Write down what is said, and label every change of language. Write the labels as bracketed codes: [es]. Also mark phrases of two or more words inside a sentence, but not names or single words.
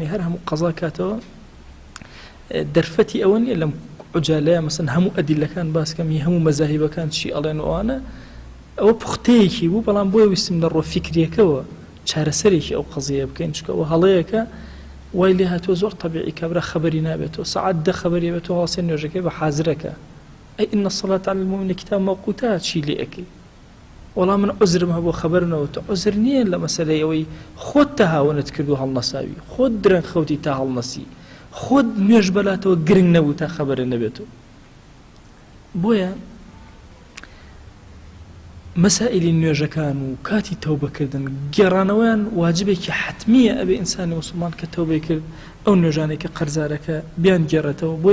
[ckb] هەر هەموو قەزا کاتەوە دەرفەتی ئەوە نیە لەم عجالەیە مەسەن هەموو ئەدیلەکان باسکەمی هەموو مەزاهیبەکان چی ئەڵێن ئەوانە ئەوە پوختەیەکی بوو بەڵام بۆیە ویستم لە ڕۆ فکریەکەوە چارەسەرێکی ئەو قەزیە بکەین چکە ئەوە هەڵەیەکە وای لێ هاتووە زۆر طەبیعی کابرا خەبەری نابێتەوە سەعات 10 خەبەری بێتەوە هەڵسێ نوێژەکەی بە حازرەکە ئەی [ar] ئین الصلاة على المؤمن کتاب موقوتە [ckb] چی لێ ئەکەی وەڵام من عذرم هەبوو خەبەر نەوتە عذر نییە لە مەسەلەی ئەوەی خۆت تەهاونت کرد و هەڵنەساوی خۆت درەنگ خەوتی تا هەڵنەسی خۆت نوێژ بەلاتەوە گرنگ نەبوو تا خەبەرە نەبێتەوە بۆیە مەسائلی نوێژەکان و کاتی تەوبەکردن گێڕانەوەیان واجبێکی حتمیە ئەبێ ئینسانی موسڵمان کە تەوبەی کرد ئەو نوێژانەی کە قەرزارەکە بیان گێڕێتەوە بۆیە